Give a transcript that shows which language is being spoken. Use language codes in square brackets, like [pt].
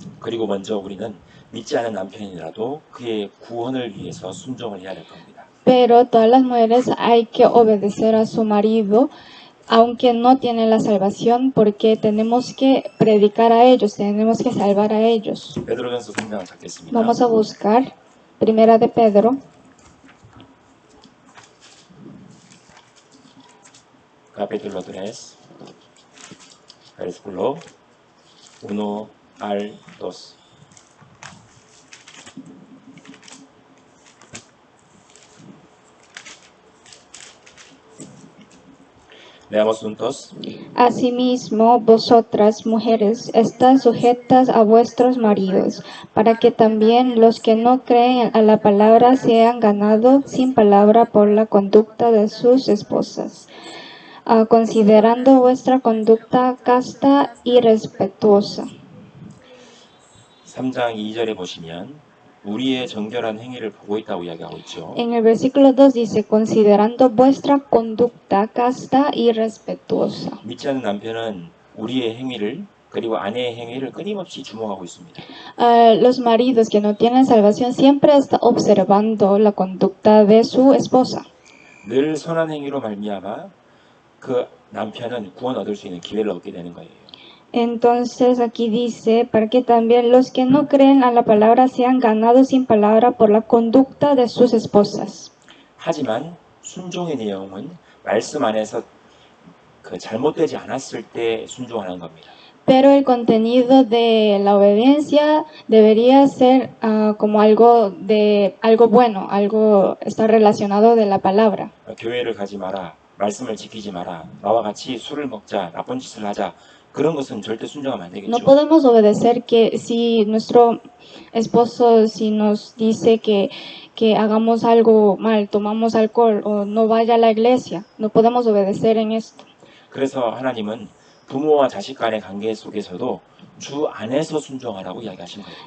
[ko] 그리고 먼저 우리는 믿지 않은 남편이라도 그의 구원을 위해서 순종을 해야 될 겁니다. [es] Pero todas las mujeres hay que obedecer a su marido, aunque no tienen la salvación, porque tenemos que predicar a ellos, tenemos que salvar a ellos. [ko] 베드로전서 3장을 찾겠습니다. [es] Vamos a buscar Primera de Pedro, capítulo 3, versículo 1 al 2. Leamos juntos. Asimismo, vosotras, mujeres, estad sujetas a vuestros maridos, para que también los que no creen a la palabra sean ganados sin palabra por la conducta de sus esposas, considerando vuestra conducta casta y respetuosa. [ko] 3장 2절에 보시면 우리의 정결한 행위를 보고 있다고 이야기하고 있죠. [es] En el versículo 2 dice, considerando vuestra conducta casta y respetuosa. [ko] 믿지 않는 남편은 우리의 행위를 그리고 아내의 행위를 끊임없이 주목하고 있습니다. [es] Los maridos que no tienen salvación siempre están observando la conducta de su esposa. [ko] 늘 선한 행위로 말미암아 그 남편은 구원 얻을 수 있는 기회를 얻게 되는 거예요. [es] Entonces aquí dice, para que también los que no creen a la palabra sean ganados sin palabra por la conducta de sus esposas. [ko] 하지만 순종의 내용은 말씀 안에서 그 잘못되지 않았을 때 순종하는 겁니다. [es] Pero el contenido de la obediencia debería ser como algo bueno, algo está relacionado de la palabra. [ko] 교회를 가지 마라, 말씀을 지키지 마라, 나와 같이 술을 먹자, 나쁜 짓을 하자. 그런 것은 절대 순종하면 안 되겠죠. [es] No podemos obedecer que si nuestro esposo si nos dice que hagamos algo mal, tomamos alcohol o no vaya a la iglesia, no podemos obedecer en esto. [ko] 그래서 하나님은 부모와 자식 간의 관계 속에서도 주 안에서 순종하라고 이야기하신 거예요.